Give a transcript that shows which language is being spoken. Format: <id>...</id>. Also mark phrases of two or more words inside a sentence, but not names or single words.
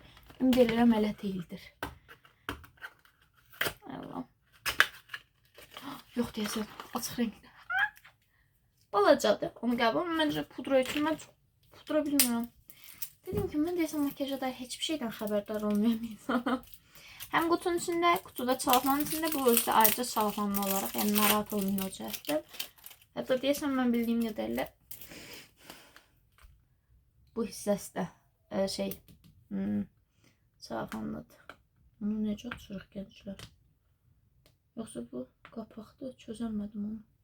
<az>Ümid edirəm elə deyildir. Allah. Yox deyəsən, açıq rəngli. Balacadır, onu qəbul. Məncə pudra üçün mən çox pudra bilmirəm. Dedim ki, mən deyəsən makyaja dair heç bir şeydən xəbərdar olmayan bir insanım.</az> <tr>Hem kutunun içinde, kutuda çalfanın içinde, bu özde ayrıca çalfanlı olarak.</tr> <az>Yani narahat olmayın o cəhətdə. Hətta deyəsəm mən bildiyim qədərlə bu hissəsi də çalfanlıdır. Onu necə açırıq gənclər? Yoxsa bu qapaqdır, çözəmədim onu.</az>